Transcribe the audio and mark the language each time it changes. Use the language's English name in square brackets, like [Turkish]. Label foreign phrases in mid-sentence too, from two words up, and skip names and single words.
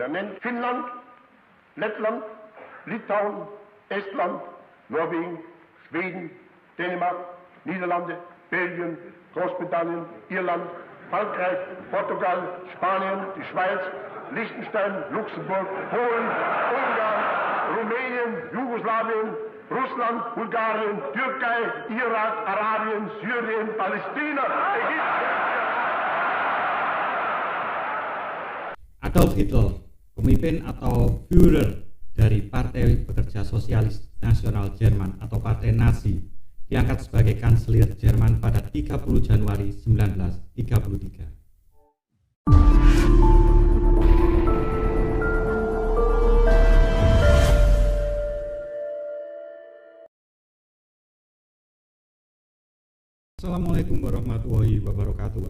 [German] er nennt Finnland, Lettland, Litauen, Estland, Norwegen, Schweden, Dänemark, Niederlande, Belgien, Großbritannien, Irland, Frankreich, Portugal, Spanien, die Schweiz, Liechtenstein, Luxemburg, Polen, Ungarn, Rumänien, Jugoslawien, Russland, Bulgarien, Türkei, Irak, Arabien, Syrien, Palästina, Ägypten. [Indonesian] Adolf Hitler, pemimpin atau Führer dari Partai Pekerja Sosialis Nasional Jerman atau Partai Nazi, diangkat sebagai kanselir Jerman pada 30 Januari 1933. [Arabic] السلام عليكم ورحمة الله وبركاته.